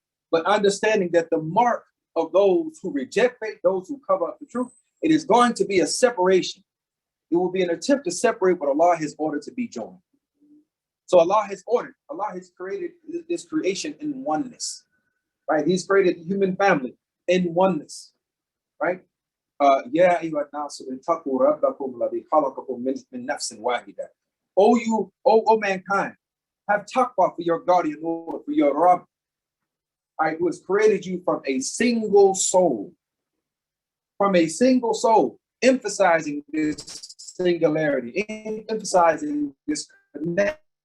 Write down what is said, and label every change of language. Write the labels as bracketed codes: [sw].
[en] But understanding that the mark of those who reject faith, those who cover up the truth, it is going to be a separation. It will be an attempt to separate what Allah has ordered to be joined. So Allah has created this creation in oneness, right? He's created the human family in oneness, right? [ar] يا أيها الناس اتقوا ربكم الذي خلقكم من نفس واحدة. [en] O mankind, have taqwa for your guardian Lord, for your Rabb, right, who has created you from a single soul. From a single soul, emphasizing this singularity, emphasizing this connectedness.